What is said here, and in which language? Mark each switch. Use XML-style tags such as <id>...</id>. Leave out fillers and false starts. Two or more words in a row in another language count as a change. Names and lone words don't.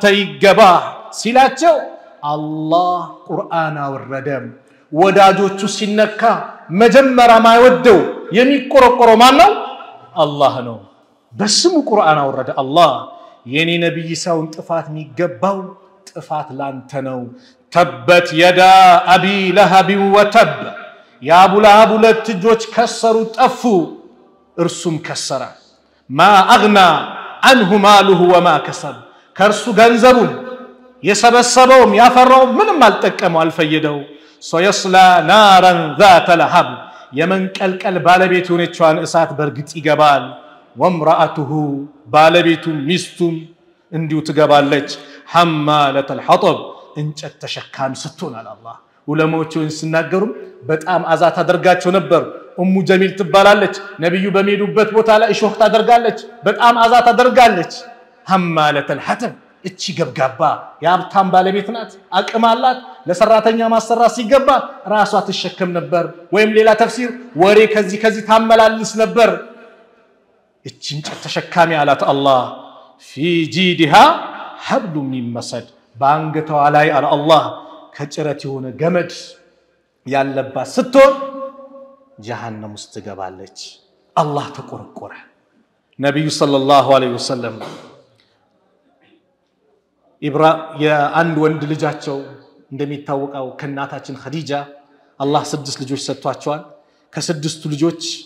<am>ይገባ ሲላቸው አላህ ቁርአን አወረደም ወዳጆቹ ሲነካ መጀመሪያ ማይወደው የሚቆረቆረው ማን ነው አላህ ነው በስሙ ቁርአን አወረደ አላህ የኔ ነብይ ሰውን ጥፋት የሚገባው ጥፋት ላንተ ነው ተበት የዳ</am> <ar>أبي لهب وتب يا أبو لهب</ar> <am>ሁለት እጆች ከሰሩ ጠፉ እርሱም ከሰረ</am> <ar>ما اغنى عنه ماله وما كسب</ar> <am>ከርሱ ገንዘቡ የሰበሰበውም ያፈራው ምንም አልጠቀመው አልፈየደው</am> <ar>سيصلى نارا ذات لهب</ar> <am>የመንቀልቀል ባለቤት ሆነቿን እሳት በርግጥ ይገባል وامراته ባለቤቱ ሚስቱም እንዲሁ ትገባለች</am> <ar>حمالة الحطب</ar> <am>እንጨት ተሸካሚ ስትሆናል አላህ ዑለማዎቹን ሲናገሩ በጣም አዛት አደርጋቸው ነበር ኡሙ ጀሚል ትባላለች ነብዩ በሚሄዱበት ቦታ ላይ እሾህ ታደርጋለች በጣም አዛት አደርጋለች</am> <ar>حمالة الحطب</ar> <am>እቺ ገብጋባ ያብታም ባለቤት ናት አቅም አላት ለሰራተኛ ማሰራት ሲገባ ራሷ ተሸከም ነበር ወይም ሌላ ተፍሲር ወሬ ከዚህ ታመላልስ ነበር እቺን ተሸካሚ አላት አላህ</am> <ar>في جيدها حبل من مسد</ar> <am>ባንገቷ ላይ አለ አላህ ከጭረት የሆነ ገመድ ያለባት ስትሆን ጀሃነም ውስጥ ትገባለች አላህ ተቆረቆረ ነብዩ</am> <ar>صلى الله عليه وسلم</ar> <am>የአንድ ወንድ ልጃቸው እንደሚታወቀው ከናታችን ኸዲጃ አላህ 6 ልጆች ሰጥቷቸዋል ከ6ቱ ልጆች</am>